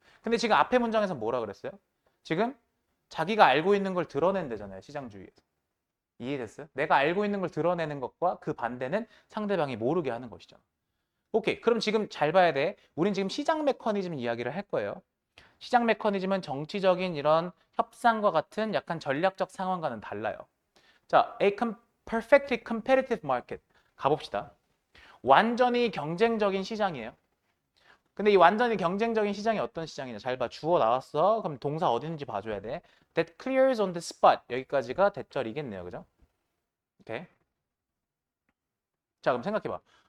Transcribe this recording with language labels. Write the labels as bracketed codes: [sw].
[ko] 근데 지금 앞에 문장에서 뭐라 그랬어요? 지금 자기가 알고 있는 걸 드러낸대잖아요. 시장주의에서. 이해됐어요? 내가 알고 있는 걸 드러내는 것과 그 반대는 상대방이 모르게 하는 것이잖아. 오케이. 그럼 지금 잘 봐야 돼. 우린 지금 시장 메커니즘 이야기를 할 거예요. 시장 메커니즘은 정치적인 이런 협상과 같은 약간 전략적 상황과는 달라요. 자, [en] perfectly competitive market [ko] 가봅시다. 완전히 경쟁적인 시장이에요. 근데 이 완전히 경쟁적인 시장이 어떤 시장이냐? 잘 봐. 주어 나왔어. 그럼 동사 어디 있는지 봐줘야 돼. [en] That clears on the spot. [ko] 여기까지가 대절이겠네요. 그죠? 오케이. 자, 그럼 생각해봐.